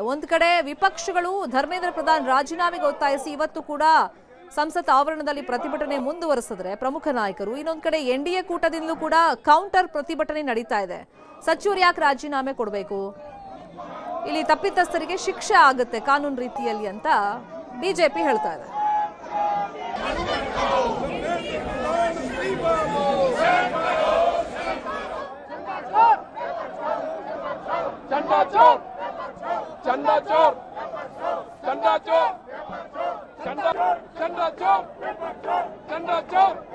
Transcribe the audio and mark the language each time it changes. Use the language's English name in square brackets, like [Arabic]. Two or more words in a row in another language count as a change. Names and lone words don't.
[Kannada] ಒಂದು ಕಡೆ ವಿಪಕ್ಷಗಳು ಧರ್ಮೇಂದ್ರ ಪ್ರಧಾನ್ ರಾಜೀನಾಮೆಗೆ ಒತ್ತಾಯಿಸಿ ಇವತ್ತು ಕೂಡ ಸಂಸತ್ ಆವರಣದಲ್ಲಿ ಪ್ರತಿಭಟನೆ ಮುಂದುವರೆಸಿದ್ರೆ ಪ್ರಮುಖ ನಾಯಕರು, ಇನ್ನೊಂದು ಕಡೆ ಎನ್ಡಿಎ ಕೂಟದಿಂದಲೂ ಕೂಡ ಕೌಂಟರ್ ಪ್ರತಿಭಟನೆ ನಡೀತಾ ಇದೆ. ಸಚಿವರು ಯಾಕೆ ರಾಜೀನಾಮೆ ಕೊಡಬೇಕು, ಇಲ್ಲಿ ತಪ್ಪಿತಸ್ಥರಿಗೆ ಶಿಕ್ಷೆ ಆಗುತ್ತೆ ಕಾನೂನು ರೀತಿಯಲ್ಲಿ ಅಂತ ಬಿಜೆಪಿ ಹೇಳ್ತಾ ಇದೆ. [Hindi] चंदा चोर, चंदा चोर, चंदा चोर, चंदा चंदा चोर, चंदा चोर।